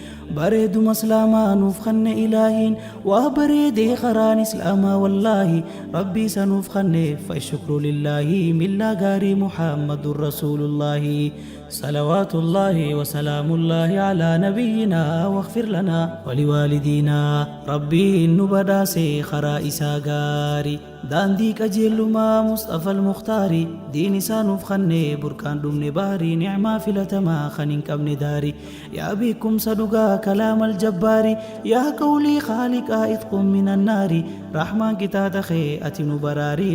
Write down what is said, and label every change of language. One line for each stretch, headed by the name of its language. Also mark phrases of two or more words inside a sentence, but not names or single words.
Oromo: Bareeduma Islaamaa nuuf kanne Ilaahiin, waa bareedee karaan Islaamaa wallaahi. Rabbii isa nuuf kanneef,
Arabic: فالشكر لله.
Oromo: Millaa gaarii
Arabic: محمد رسول الله. صلوات الله وسلام الله على نبينا واغفر لنا ولوالدينا.
Oromo: Rabbiin nu badhaase karaa isaa gaarii. Daandii qajeelumaa Mustafa al-Mukhtaari. Diin isaa nuuf kanne burkaan dhumne baari. Ni'maa filatamaa kan hin qabne daari. Yaa beekumsa dhugaa
Arabic: كلام الجبار.
Oromo: Yaa
Arabic: قول الخالق
Oromo: itqum minan naari. Rahmaan kitaata kee ati nu baraari.